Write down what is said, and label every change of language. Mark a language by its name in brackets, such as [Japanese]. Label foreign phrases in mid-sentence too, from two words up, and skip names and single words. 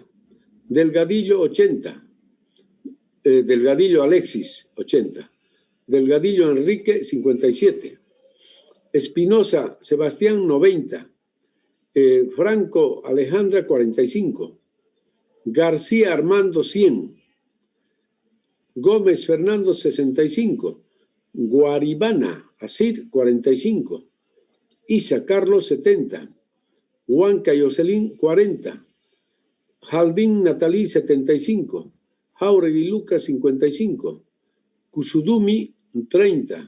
[Spanish] Delgadillo, 80. Delgadillo Alexis, 80. Delgadillo Enrique, 57. Espinosa Sebastián, 90. Franco Alejandra, 45. García Armando, 100. Gómez Fernando, 65. Guaribana Asir, 45. Isa Carlos, 70. Huanca Yoselín, 40. Jaldín Natalí, 75. Jauregui Lucas, 55. Kusudumi, 30.